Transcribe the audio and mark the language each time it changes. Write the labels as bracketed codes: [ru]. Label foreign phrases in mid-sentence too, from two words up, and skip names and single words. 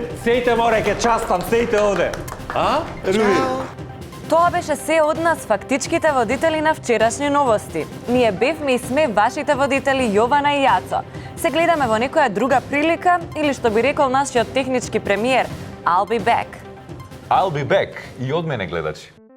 [mk] Сејте море, ке частам, сејте оде. Руби. Тоа беше се од нас, фактичките водители на вчерашни новости. Ние бевме и сме вашите водители Јована и Јацо. Се гледаме во некоја друга прилика или што би рекол нашиот технички премиер, [en] I'll be back. I'll be back [mk] и од мене гледачи.